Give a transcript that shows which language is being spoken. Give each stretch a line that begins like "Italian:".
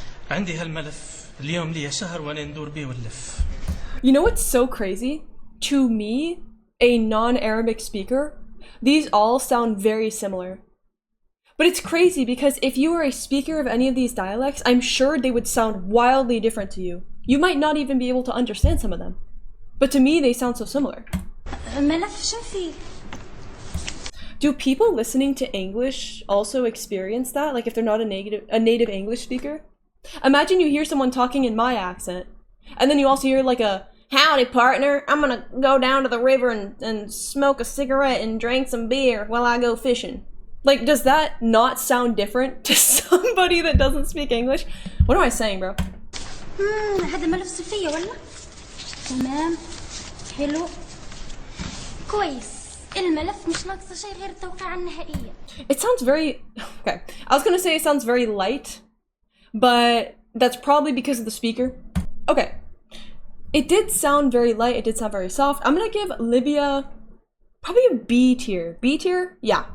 Arabic: عندي هالملف اليوم لي شهر وانا ندور بيه ولف.
English: You know what's so crazy? To me, a non-Arabic speaker, these all sound very similar. But it's crazy because if you were a speaker of any of these dialects, I'm sure they would sound wildly different to you. You might not even be able to understand some of them. But to me, they sound so similar. Do people listening to English also experience that? Like if they're not a native English speaker? Imagine you hear someone talking in my accent, and then you also hear like a, "Howdy partner, I'm gonna go down to the river and smoke a cigarette and drink some beer while I go fishing." Like, does that not sound different to somebody that doesn't speak English? What am I saying, bro?
Arabic: هذا ملف صفية ولا؟ تمام حلو كويس الملف مش ناقصه شيء غير التوقيع النهائية.
English: It sounds very okay. I was gonna say it sounds very light, but that's probably because of the speaker. Okay. It did sound very light, it did sound very soft. I'm gonna give Libya probably a B tier. B tier? Yeah.